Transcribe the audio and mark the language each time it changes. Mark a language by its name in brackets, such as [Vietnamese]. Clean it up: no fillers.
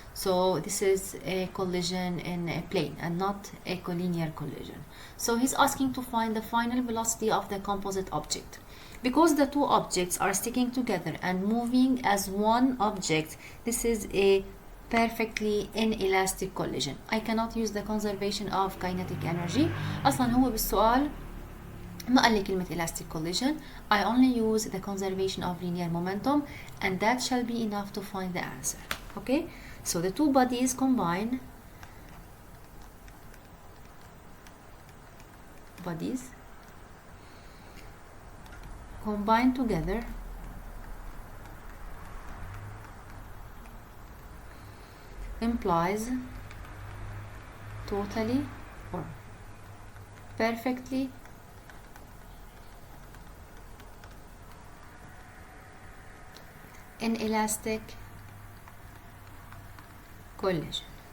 [English] So this is a collision in a plane and not a collinear collision. So he's asking to find the final velocity of the composite object. Because the two objects are sticking together and moving as one object, this is a perfectly inelastic collision. I cannot use the conservation of kinetic energy. [Arabic] أصلا هو بالسؤال ما قال لي كلمة elastic collision. [English] I only use the conservation of linear momentum, and that shall be enough to find the answer. Okay, so the two bodies combine. Combine together implies totally or perfectly inelastic collision.